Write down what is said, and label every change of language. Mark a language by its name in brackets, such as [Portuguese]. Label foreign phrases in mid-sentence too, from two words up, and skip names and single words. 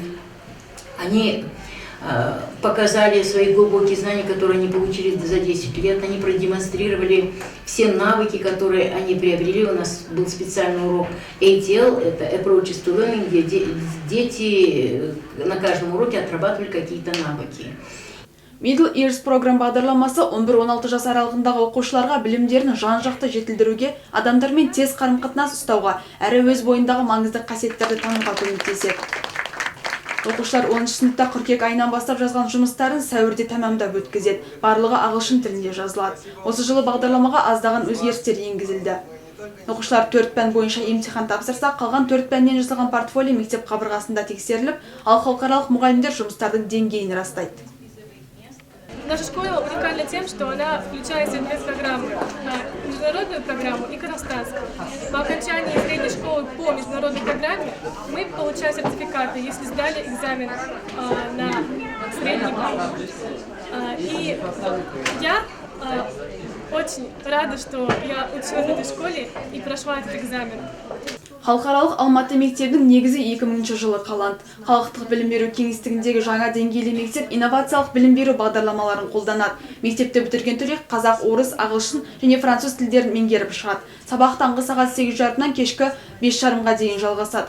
[Russian] Они показали свои глубокие знания, которые они получили за 10 лет. Они продемонстрировали все навыки, которые они приобрели. У нас был специальный урок ATL, это [English] Approaches to Learning, [Russian] где дети на каждом уроке отрабатывали какие-то навыки. [English] Middle Years [Kazakh] программ бағдарламасы 11-16 жас аралығындағы оқушыларға білімдерін жан-жақты жетілдіруге, адамдармен тез қарым-қатынас ұстауға, әрі өз бойындағы маңызды қасиеттерді тануға көмектеседі. Оқушылар 10 сыныпта қыркүйек айынан бастап жазған жұмыстарын сәуірде тәмамдап өткізеді. Барлығы ағылшын тілінде жазылады. Осы жылы бағдарламаға аздаған өзгерістер енгізілді. Оқушылар 4 пән бойынша емтихан тапсырса, қалған 4 пәннен жасалған портфолио мектеп қабырғасында тексеріліп, ал халықаралық мұғалімдер жұмыстардың деңгейін растайды. [Russian] Наша школа уникальна тем, что она включает в две программы. Международную программу и казахстанскую. По окончании средней школы по международной программе мы получаем сертификаты, если сдали экзамен на средний балл. И я очень рада, что я училась в этой школе и прошла этот экзамен. [Kazakh] Халықаралық Алматы мектебінің негізі 2000 жылы қаланды. Халықтық білім беру кеңістігіндегі жаңа деңгейлі мектеп инновациялық білім беру бағдарламаларын қолданады. Мектепті бітірген түлек қазақ, орыс, ағылшын және француз тілдерін меңгеріп шығады. Сабақ таңғы сағат 8:30-нан кешкі 5:30-ға дейін жалғасады.